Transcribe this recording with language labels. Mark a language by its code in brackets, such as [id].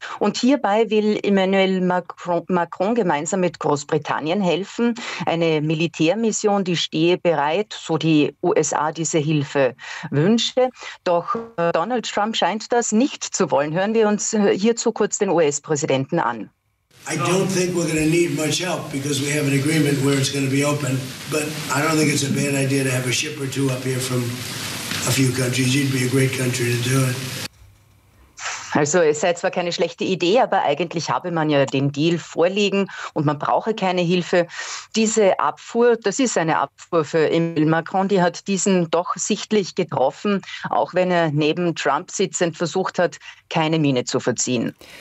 [de] Und hierbei will Emmanuel Macron gemeinsam mit Großbritannien helfen. Eine Militärmission, die stehe bereit, so die USA diese Hilfe wünsche. Doch Donald Trump scheint das nicht zu wollen. Hören wir uns hierzu kurz den US-Präsidenten an. [en] I don't think we're going to need much help because we have an agreement where it's going to be open. But I don't think it's a bad idea to have a ship or two up here from a few countries. It'd be a great country to do it. [de] Also es sei zwar keine schlechte Idee, aber eigentlich habe man ja den Deal vorliegen und man brauche keine Hilfe. Diese Abfuhr, das ist eine Abfuhr für Emmanuel Macron, die hat diesen doch sichtlich getroffen, auch wenn er neben Trump sitzend versucht hat, keine Miene zu verziehen.